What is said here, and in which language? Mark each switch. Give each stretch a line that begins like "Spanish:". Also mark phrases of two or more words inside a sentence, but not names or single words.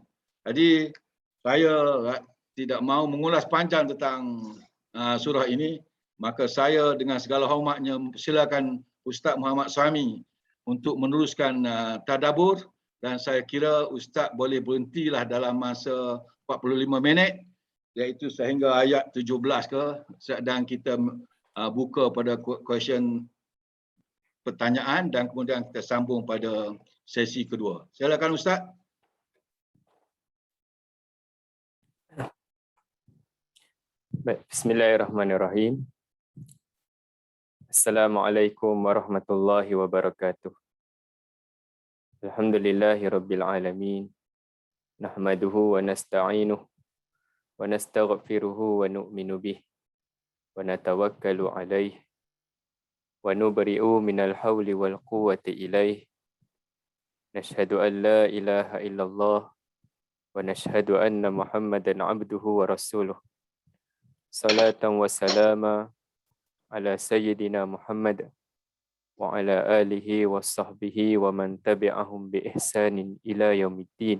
Malay: Jadi saya tidak mahu mengulas panjang tentang surah ini, maka saya dengan segala hormatnya silakan Ustaz Muhammad Suhaimi untuk meneruskan tadabbur, dan saya kira Ustaz boleh berhentilah dalam masa 45 minit, iaitu sehingga ayat 17 ke, dan kita buka pada question pertanyaan dan kemudian kita sambung pada sesi kedua. Silakan Ustaz. Baik,
Arabic: بسم الله الرحمن الرحيم. السلام عليكم ورحمة الله وبركاته. الحمد لله رب العالمين. نحمده ونستعينه ونستغفره ونؤمن به ونتوكل عليه ونبرأ من الحول والقوة إليه. نشهد أن لا إله إلا الله ونشهد أن محمدا عبده ورسوله. صلاة وسلاما على سيدنا محمد وعلى آله وصحبه ومن تبعهم بإحسان إلى يوم الدين.